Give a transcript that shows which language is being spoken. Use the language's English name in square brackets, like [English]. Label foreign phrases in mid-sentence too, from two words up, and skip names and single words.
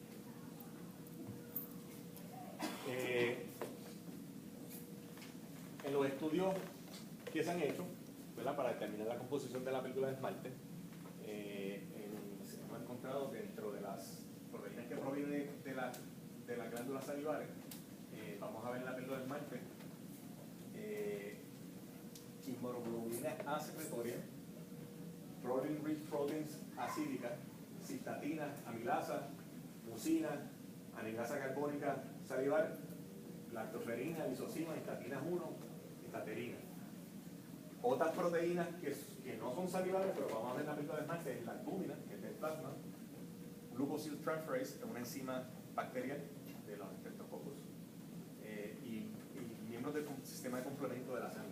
[Spanish] En los estudios que se han hecho, ¿verdad?, para determinar la composición de la película de esmalte, hemos encontrado dentro de las proteínas que provienen de las glándulas salivares, vamos a ver en la película de esmalte, inmunoglobulina A secretoria, [English] protein-rich proteins [Spanish] acídicas, cistatina, amilasa, mucina, anilasa carbónica salivar, lactoferrina, lisocima, estatinas 1, estaterina. Otras proteínas que no son salivares, pero vamos a ver en la película de esmalte, es la albúmina, que es del plasma, [English] glucosyl transferase, [Spanish] que es una enzima bacterial de los streptococcus, y miembros del sistema de complemento de la sangre.